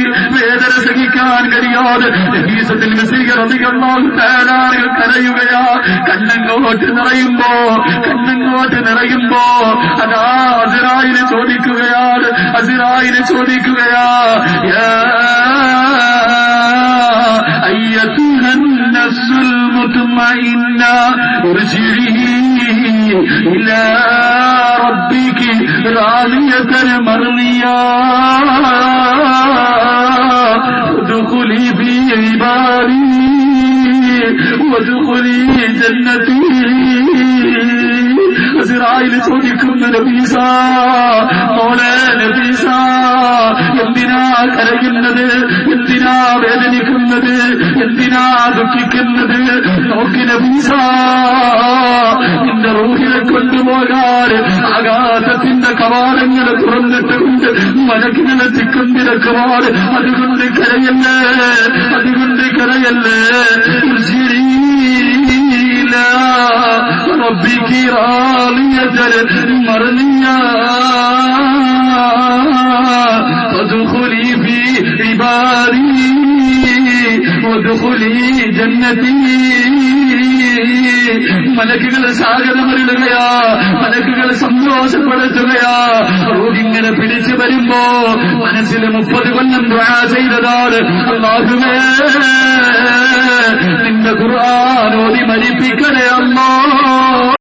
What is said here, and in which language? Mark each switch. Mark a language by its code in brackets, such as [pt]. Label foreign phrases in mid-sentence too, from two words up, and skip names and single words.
[ml] വേദന സഹിക്കാൻ കഴിയാതെ നബീസത്തിൽ മസീഹ് [ar] رضي الله تعالى [ml] കരയുകയാ. കണ്ണങ്ങോട്ട് നിറയുമ്പോ അതാ അസ്റായീൽ ചോദിക്കുകയാണ്. [ar] യാ أيتها النفس المطمئنة ارجعي إلى ربك راضية مرضية ادخلي في عبادي وادخلي جنتي. [ml] ഇസ്രായേൽ ചോദിക്കുന്ന നബീസ, മോളെ നബീസ, എന്തിനാ കരയുന്നത്? എന്തിനാ വേദനിക്കുന്നത്? എന്തിനാ ദുഃഖിക്കുന്നത്? നോക്കി നബീസ, നിന്റെ റൂഹിനെ കൊണ്ടുപോകാൻ ആകാശത്തിന്റെ കവാടങ്ങൾ തുറന്നിട്ടുണ്ട്. മലക്കുകളെ ചിക്കും തിരക്കുവാൻ. അതുകൊണ്ട് കരയല്ലേ. [ar] ربك راضية مرضية فادخلي في عبادي وادخلي جنتي. [ml] മലക്കുകൾ സ്വാഗതമരുളുകയാ, മലക്കുകൾ സന്തോഷപ്പെടുത്തുകയാ. റൂഹിങ്ങനെ പിടിച്ചു വരുമ്പോ മനസ്സിൽ 30 കൊല്ലം ദുആ ചെയ്തതാണ്. അല്ലാഹുവേ, നിന്റെ ഖുർആൻ ഓതി മരിപ്പിക്കണേ അല്ലാഹ്.